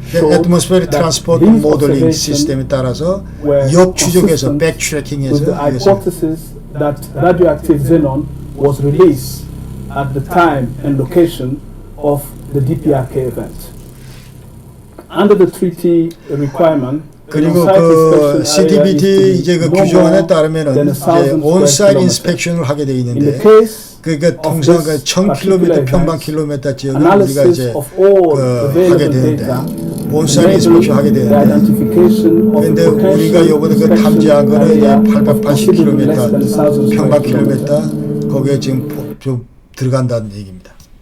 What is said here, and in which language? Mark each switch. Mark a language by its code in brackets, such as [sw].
[ko] 애트모스페릭 트랜스포트 모델링 시스템에 따라서 역추적해서 백트래킹해서 [en] that radioactive xenon was released at the time and location of the DPRK event. Under the treaty requirement, [ko] 그리고 그 CTBT 이제 그 규정안에 따르면은 이제 온사이트 인스펙션을 하게 돼 있는데 그러니까 통상 그 1000km 평방 킬로미터 지역을 우리가 이제 하게 되는데 온사이트 인스펙션 하게 되는데 근데 우리가 요번에 그 탐지한 거는 880km 평방 킬로미터 거기에 지금 좀 들어간다는 얘기입니다.